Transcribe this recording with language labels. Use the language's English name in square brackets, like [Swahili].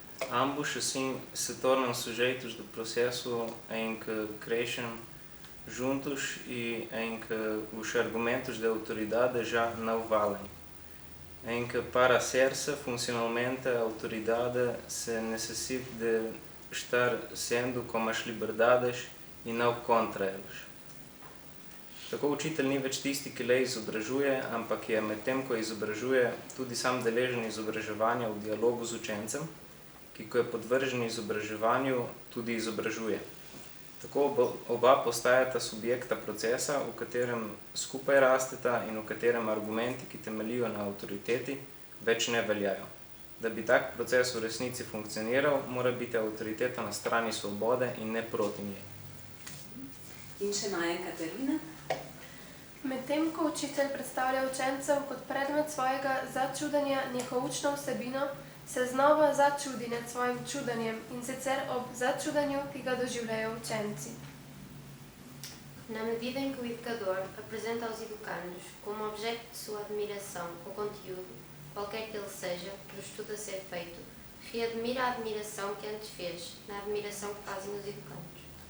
[Portuguese] Ambos, assim, se tornam sujeitos do processo em que crescem juntos e em que os argumentos de autoridade já não valem. Em que, para ser-se funcionalmente a autoridade, se necessita de estar sendo com as liberdades e não contra elas. [Slovenian] Tako učitelj ni več tisti, ki le izobražuje, ampak je medtem, ko izobražuje, tudi sam deležen izobraževanja v dialogu z učencem, ki ko je podvržen izobraževanju, tudi izobražuje. Tako oba postajata subjekta procesa, v katerem skupaj rasteta in v katerem argumenti, ki temeljijo na avtoriteti, več ne veljajo. Da bi tak proces v resnici funkcioniral, mora biti avtoriteta na strani svobode in ne proti njej. In še Maja in Katarina. Medtem ko učitelj predstavlja učencev kot predmet svojega začudenja neko učno vsebino, se znova začudi nad svojim čudenjem in sicer ob začudenju, ki ga doživljajo učenci. [Portuguese] Na medida em que o educador apresenta aos educandos como objeto de sua admiração o conteúdo, qualquer que ele seja, do estudo a ser feito, readmira a admiração que antes fez, na admiração que fazem os educandos.